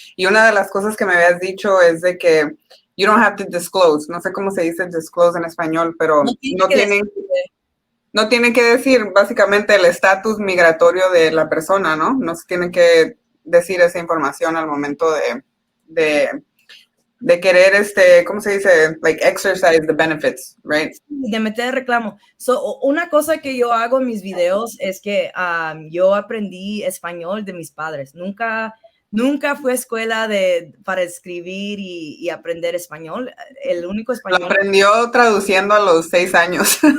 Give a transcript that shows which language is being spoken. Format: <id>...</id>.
<es>Y una de las cosas que me habías dicho es de que</es> <en>you don't have to disclose,</en> <es>no sé cómo se dice disclose en español, pero no tiene que decir básicamente el estatus migratorio de la persona, ¿no? No se tiene que decir esa información al momento de querer, ¿cómo se dice?</es> <en>Like exercise the benefits, right?</en> <es>De meter reclamo. Una cosa que yo hago en mis videos es que yo aprendí español de mis padres. Nunca fui a escuela para escribir y aprender español. El único español. Lo aprendió traduciendo a los 6 años.</es>